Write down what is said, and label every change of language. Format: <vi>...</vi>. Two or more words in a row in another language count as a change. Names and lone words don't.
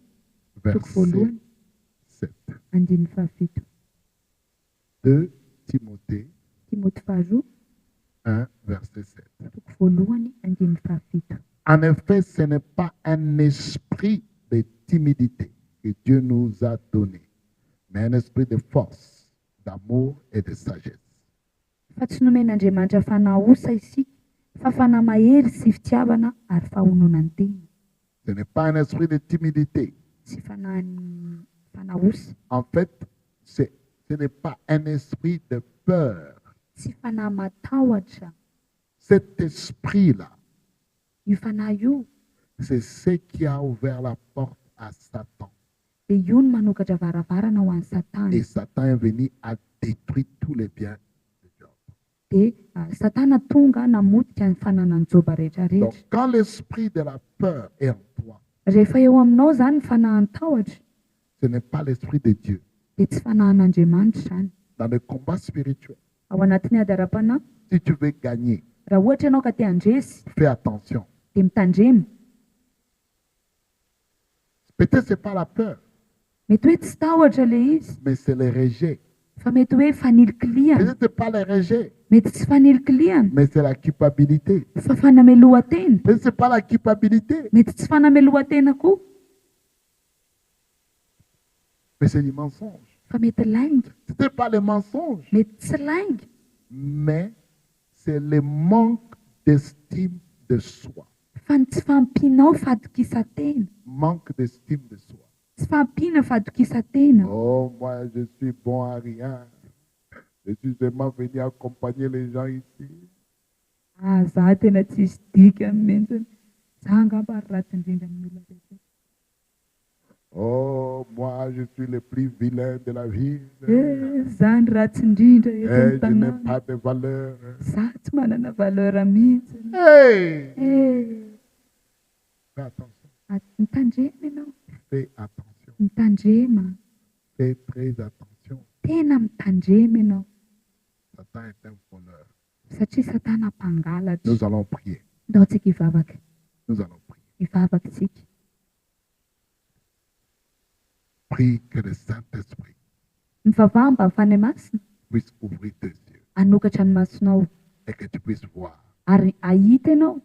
<fr>verset</fr> <mg>voalohany 7. andiny fafito.</mg> <fr>2 Timothée</fr> <mg>Timothée faharoa</mg> <fr>1 verset 7.</fr> <mg>toko voalohany andiny fafito.</mg> <fr>En effet, ce n'est pas un esprit de timidité que Dieu nous a donné, mais un esprit de force, d'amour et de sagesse.</fr> <mg>Fa tsy nomen'Andriamanitra fanahosa isika fa fanamahery sy fitiavana ary fahononany tena.</mg> <fr>Ce n'est pas un esprit de timidité.</fr> <mg>Tsy fanahosa.</mg> <fr>En fait, ce n'est pas un esprit de peur.</fr> <mg>Tsy fanahy matahotra.</mg> <fr>Cet esprit-là,</fr> <mg>Io fanahy io</mg> <fr>c'est ce qui a ouvert la porte à Satan.</fr> <mg>dia io no manokatra varavarana ho an'ny Satana.</mg> <fr>Et Satan est venu à détruire tous les biens de Job.</fr> <mg>Dia Satana tonga namotika ny fananany Joba rehetrarehetra.</mg> <fr>Donc, quand l'esprit de la peur est en toi,</fr> <mg>Rehefa eo aminao zany ny fanahin'ny tahotra</mg> <fr>ce n'est pas l'esprit de Dieu.</fr> <mg>dia tsy fanahin'Andriamanitra zany.</mg> <fr>Dans le combat spirituel,</fr> <mg>Ao anatin'ny ady ara-panahy</mg> <fr>si tu veux gagner,</fr> <mg>raha ohatra ianao ka te handresy</mg> <fr>fais attention.</fr> <mg>dia mitandrema.</mg> <fr>Peut-être ce n'est pas la peur,</fr> <mg>Mety hoe tsy tahotra ilay izy</mg> <fr>mais c'est le rejet.</fr> <mg>fa mety hoe faniliky-liana.</mg> <fr>Peut-être ce n'est pas le rejet,</fr> <mg>Mety tsy faniliky-liana</mg> <fr>mais c'est la culpabilité.</fr> <mg>fa fanamelohan-tena.</mg> <fr>Peut-être ce n'est pas la culpabilité,</fr> <mg>Mety tsy fanamelohan-tena koa</mg> <fr>mais c'est du mensonge.</fr> <mg>fa mety lainga.</mg> <fr>Ce n'est pas le mensonge,</fr> <mg>Mety tsy lainga</mg> <fr>mais c'est le manque d'estime de soi.</fr> <mg>fa tsy fampianao fahatokisan-tena.</mg> <fr>Manque d'estime de soi.</fr> <mg>Tsy fampiana fahatokisan-tena.</mg> <fr>Oh, moi, je suis bon à rien. Je suis seulement venu accompagner les gens ici.</fr> <mg>Za tena tsisy dika mihitsiny. Za angamba ary ratsy indrindra amin'ny olona rehetra.</mg> <fr>Oh, moi, je suis le plus vilain de la ville.</fr> <mg>Za ny ratsy indrindra eto</mg> <fr>Et</fr> <mg>amin'ny</mg> <fr>je n'ai</fr> <mg>tanàna.</mg> <fr>pas de valeur.</fr> <mg>Za tsy manana valeur mihitsiny.</mg> <fr>Hey! Fais attention.</fr> <mg>Mitandrema ianao.</mg> <fr>Fais attention.</fr> <mg>Mitandrema.</mg> <fr>Fais très attention.</fr> <mg>Tena mitandrema ianao.</mg> <fr>Satan est un voleur.</fr> <mg>Satria satana mpangalatra.</mg> <fr>Nous allons prier.</fr> <mg>Ndao tsika hivavaka.</mg> <fr>Nous allons prier.</fr> <mg>Hivavaka tsika.</mg> <fr>Prie que le Saint-Esprit</fr> <mg>Mivavaha mba hafany masina.</mg> <fr>puisse ouvrir tes yeux</fr> <mg>Hanokatra ny masonao.</mg> <fr>et que tu puisses voir</fr> <mg>Ary ahita ianao.</mg>